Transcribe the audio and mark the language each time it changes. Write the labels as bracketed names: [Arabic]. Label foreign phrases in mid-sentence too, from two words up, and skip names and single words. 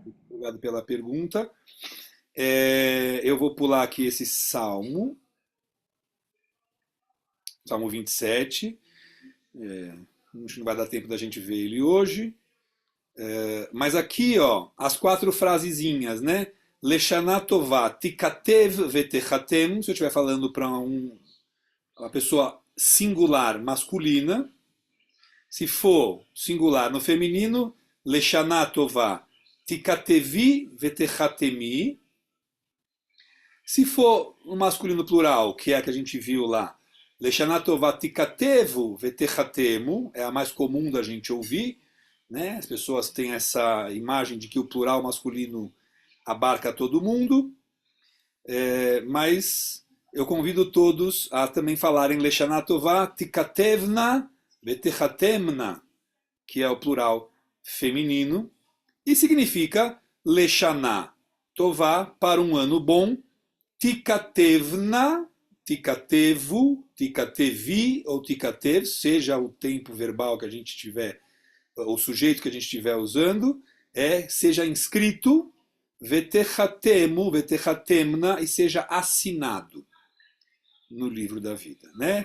[Portuguese] Obrigado pela pergunta. Eu vou pular aqui esse Salmo 27. Acho que não vai dar tempo da gente ver ele hoje. Mas aqui, ó, as 4 frasezinhas, né? [Hebrew] לשנה טובה תיכתב ותחתם. [Portuguese] Se eu estiver falando para uma pessoa singular masculina, se for singular no feminino, [Hebrew] לשנה טובה תיכתבי ותחתמי. [Portuguese] Se for no masculino plural, que é a que a gente viu lá, [Hebrew] לשנה טובה תיכתבו ותחתמו, [Portuguese] é a mais comum da gente ouvir, né? As pessoas têm essa imagem de que o plural masculino abarca todo mundo, mas eu convido todos a também falarem [Hebrew] לשנה טובה תיכתבנה ותחתמנה, [Portuguese] que é o plural feminino, e significa [Hebrew] לשנה טובה, [Portuguese] para um ano bom, [Hebrew] תיכתבנה, תיכתבו, תיכתבי [Portuguese] ou tikatev, seja o tempo verbal que a gente tiver, o sujeito que a gente estiver usando, seja inscrito, [Hebrew] ותחתמו, ותחתמנה, [Portuguese] e seja assinado no livro da vida, né?